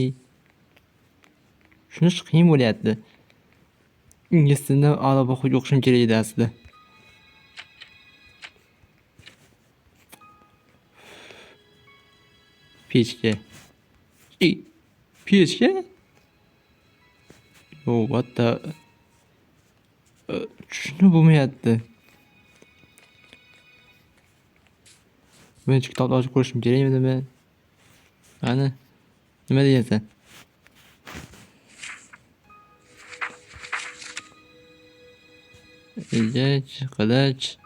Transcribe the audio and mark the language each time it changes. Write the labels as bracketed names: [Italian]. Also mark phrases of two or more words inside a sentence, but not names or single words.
[Uzbek] Shunish qiyin bo'lyapti. Ingliz tilida a'lo bahoga o'qishim kerak edi aslida. Pechka. Pechka? [English] Oh, what the... [Uzbek] Shuni bo'lmayapti. Birinchi kitobni ochib ko'rishim kerakmidimi? Qani? Nima deyapsan? Iljich, qilich.